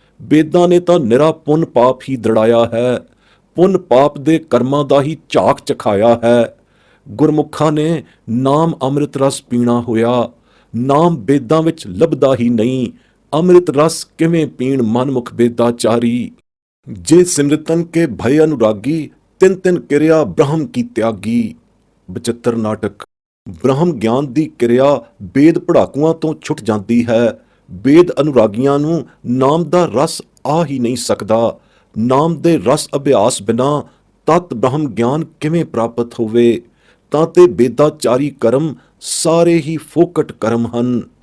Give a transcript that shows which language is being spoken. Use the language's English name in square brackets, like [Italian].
[Punjabi] ਵੇਦਾਂ ਨੇ ਤਾਂ ਨਿਰਾ ਪੁੰਨ ਪਾਪ ਹੀ ਦ੍ਰਿੜਾਇਆ ਹੈ, ਪੁੰਨ ਪਾਪ ਦੇ ਕਰਮਾਂ ਦਾ ਹੀ ਝਾਕ ਚਖਾਇਆ ਹੈ। ਗੁਰਮੁਖਾਂ ਨੇ ਨਾਮ ਅੰਮ੍ਰਿਤ ਰਸ ਪੀਣਾ ਹੋਇਆ। ਨਾਮ ਵੇਦਾਂ ਵਿੱਚ ਲੱਭਦਾ ਹੀ ਨਹੀਂ। ਅੰਮ੍ਰਿਤ ਰਸ ਕਿਵੇਂ ਪੀਣ ਮਨਮੁਖ ਵੇਦਾਚਾਰੀ। [Braj] जे सिमृतन के भय अनुरागी, तिन तिन किरिया ब्रह्म की त्यागी। [Punjabi] ਬਚਿੱਤਰ ਨਾਟਕ। ਬ੍ਰਹਮ ਗਿਆਨ ਦੀ ਕਿਰਿਆ ਵੇਦ ਪੜਾਕੂਆਂ ਤੋਂ ਛੁੱਟ ਜਾਂਦੀ ਹੈ। ਵੇਦ ਅਨੁਰਾਗੀਆਂ ਨੂੰ ਨਾਮ ਦਾ ਰਸ ਆ ਹੀ ਨਹੀਂ ਸਕਦਾ। ਨਾਮ ਦੇ ਰਸ ਅਭਿਆਸ ਬਿਨਾ ਤਤ ਬ੍ਰਹਮ ਗਿਆਨ ਕਿਵੇਂ ਪ੍ਰਾਪਤ ਹੋਵੇ? ਤਾਂ ਤੇ ਵੇਦਾਚਾਰੀ ਕਰਮ ਸਾਰੇ ਹੀ ਫੋਕਟ ਕਰਮ ਹਨ।